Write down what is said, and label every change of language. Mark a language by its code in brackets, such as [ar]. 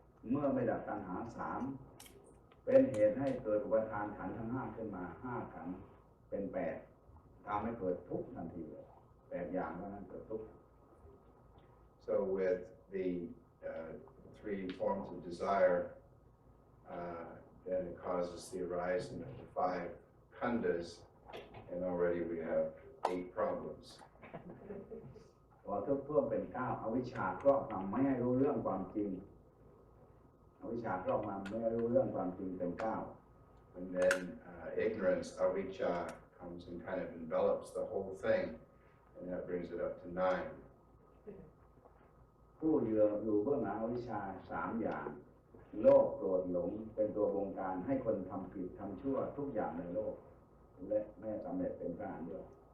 [th] เมื่อไม่ดับตัณหา3เป็นเหตุให้เกิดอุปทานขันธ์ทั้ง5ขึ้นมา5ขันธ์เป็น8ทำให้เกิดทุกข์ทันที8 อย่างเท่านั้นเกิดทุกข์ [en] So with the 3 forms of desire, then it causes the arising of the 5 khandhas, and already we have 8 problems. [th] พอทุกข์เพิ่มเป็น9อวิชชาครอบงำไม่ให้รู้เรื่องความจริงอวิชชาครอบงำไม่ให้รู้เรื่องความจริงเป็น9 [en] And then ignorance, avijja, comes and kind of envelops the whole thing, and that brings it up to 9. [th] ผู้อยู่เบื้องหลังอวิชชา3 อย่างโลภโกรธหลงเป็นตัวบงการให้คนทำผิดทำชั่วทุกอย่างในโลก และไม่สำเร็จเป็นพระอรหันต์ด้วย